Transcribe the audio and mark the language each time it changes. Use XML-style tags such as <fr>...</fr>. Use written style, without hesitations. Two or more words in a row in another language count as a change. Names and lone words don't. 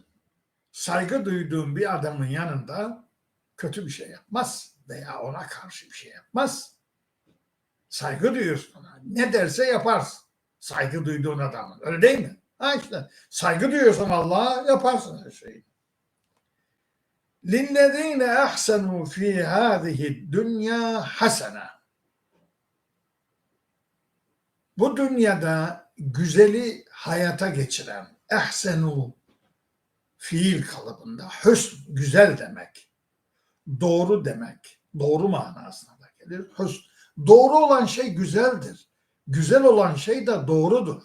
<tr>Saygı duyduğum bir adamın yanında kötü bir şey yapmaz veya ona karşı bir şey yapmaz. Saygı duyuyorsun ona. Ne derse yaparsın. Saygı duyduğun adamın. Öyle değil mi? Ha işte. Saygı duyuyorsan Allah'a yaparsın her şeyi.</tr> <ar>لِلَّذ۪ينَ اَحْسَنُوا ف۪ي هَذِهِ الدُّنْيَا حَسَنًا.</ar> <tr>Bu dünyada güzeli hayata geçiren ehsenu fiil kalıbında hüsn güzel demek. Doğru demek. Doğru manasına da gelir. Hüsn. Doğru olan şey güzeldir. Güzel olan şey de doğrudur.</tr>